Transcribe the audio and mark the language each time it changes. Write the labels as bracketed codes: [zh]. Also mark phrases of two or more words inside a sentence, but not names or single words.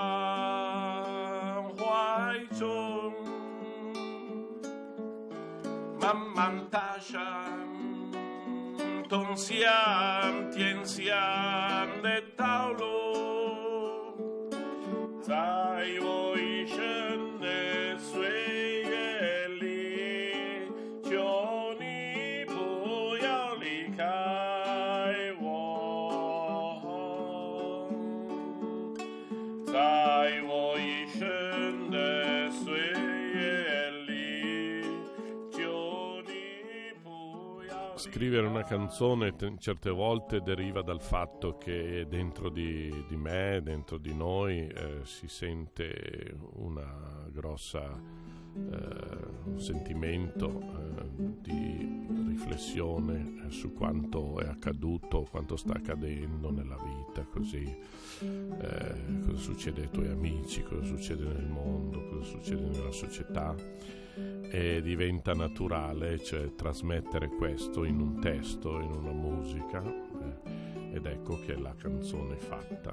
[zh] 怀中，慢慢踏上同向天向的道路，在我一生的岁月里，求你不要离开我，在我一生的岁月里，求你不要。 [it] Scrivere una canzone certe volte deriva dal fatto che dentro di me, dentro di noi si sente una grossa un sentimento di riflessione su quanto è accaduto, quanto sta accadendo nella vita, così cosa succede ai tuoi amici, cosa succede nel mondo, cosa succede nella società, e diventa naturale, cioè, trasmettere questo in un testo, in una musica, ed ecco che la canzone è fatta.